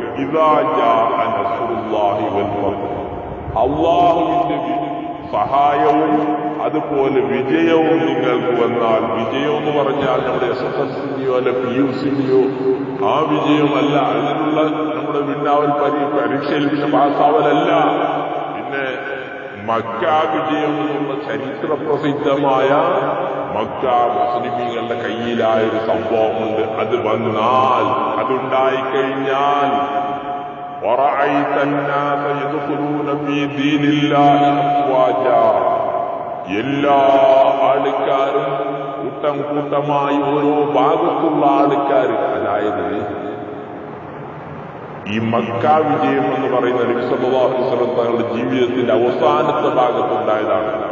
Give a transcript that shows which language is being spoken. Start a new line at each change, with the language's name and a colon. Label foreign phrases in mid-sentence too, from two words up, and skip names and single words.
Arabic: إذا جاء نصر الله والفتح,
Malayalam: അല്ലാഹുവിന്റെ സഹായവും അതുപോലെ വിജയവും നിങ്ങൾക്ക് വന്നാൽ, വിജയം എന്ന് പറഞ്ഞാൽ നമ്മുടെ SSLCയോ അല്ല PUCയോ ആ വിജയമല്ല, അതിനുള്ള നമ്മുടെ വിണ്ണാവൽ പരീക്ഷയിൽ പിന്നെ പാസ്സാവലല്ല. പിന്നെ മക്ക വിജയം എന്നുള്ള ചരിത്ര പ്രസിദ്ധമായ മക്ക മുസ്ലിമീങ്ങളുടെ കയ്യിലായൊരു സംഭവമുണ്ട്. അത് വന്നാൽ, അതുണ്ടായിക്കഴിഞ്ഞാൽ
Arabic: وَرَأَيْتَ النَّاسَ يَدْخُلُونَ فِي دِينِ اللَّهِ أَفْوَاجًا,
Malayalam: എല്ലാ ആൾക്കാരും കൂട്ടം കൂട്ടമായി ഓരോ ഭാഗത്തുള്ള ആൾക്കാർ, അതായത് ഈ മക്ക വിജയം എന്ന് പറയുന്ന നബി
Arabic: صلى الله عليه وسلم
Malayalam: തങ്ങളുടെ ജീവിതത്തിന്റെ അവസാനത്തെ ഭാഗത്തുണ്ടായതാണ്.